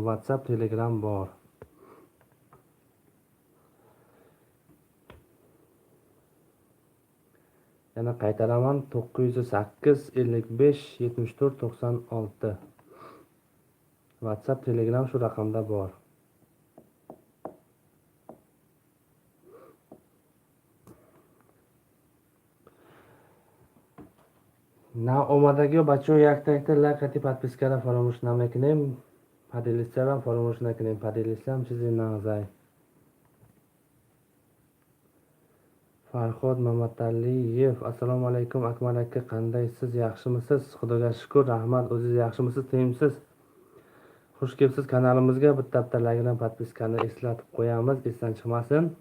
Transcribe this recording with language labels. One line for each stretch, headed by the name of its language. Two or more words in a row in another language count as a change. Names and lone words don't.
Uzbek: WhatsApp, Telegram bor. Yana qaytaraman, 908 55 74 96. WhatsApp, Telegram shu raqamda bor.
Tajik: На омадагиҳо бачаҳо як-та лайк подписка фаромӯш намекунем. Поделитсаро фаромӯш накунем. Поделитсам чизе нагзай.
Uzbek: Farhod Mamataliyev. Assalomu alaykum Akmal aka, qandaysiz? Yaxshimisiz? Xudoga shukr, rahmat. O'zingiz yaxshimisiz? Tengsiz? Xush kelibsiz kanalimizga. Bitta like bilan podpiskani eslatib qo'yamiz, esdan chiqmasin.